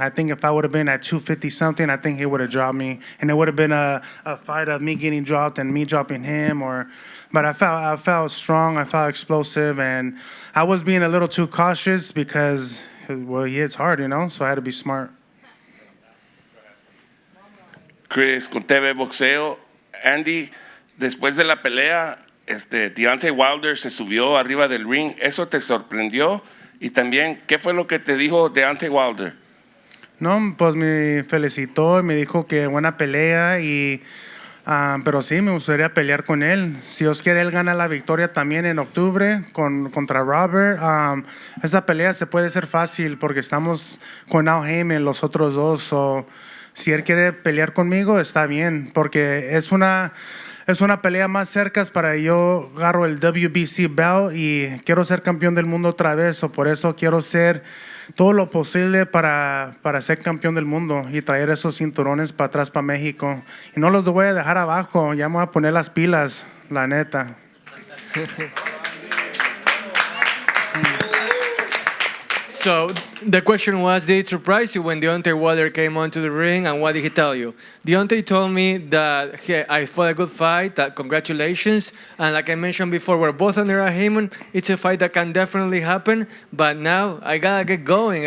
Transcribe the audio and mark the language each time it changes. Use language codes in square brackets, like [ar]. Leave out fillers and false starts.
[en] I think if I would have been at 250 something, I think he would have dropped me, and it would have been a fight of me getting dropped and me dropping him. But I felt strong, I felt explosive, and I was being a little too cautious because he hits hard, so I had to be smart. [es] Chris, con TV Boxeo. Andy, después de la pelea, Deontay Wilder se subió arriba del ring. ¿Eso te sorprendió? Y también, ¿qué fue lo que te dijo Deontay Wilder? No, pues me felicitó y me dijo que buena pelea pero sí, me gustaría pelear con él. Si Dios quiere, él gana la victoria también en octubre contra Robert. Esa pelea se puede hacer fácil porque estamos con Al Heyman, los otros dos. Si él quiere pelear conmigo, está bien, porque es una pelea más cerca para yo agarro el WBC belt y quiero ser campeón del mundo otra vez. Por eso quiero hacer todo lo posible para ser campeón del mundo y traer esos cinturones para atrás para México. Y no los voy a dejar abajo, ya me voy a poner las pilas, la neta. [en] So the question was, did it surprise you when Deontay Wilder came onto the ring, and what did he tell you? Deontay told me that I fought a good fight, that congratulations, and like I mentioned before, we're both under a Heyman. It's a fight that can definitely happen, but now I gotta get going.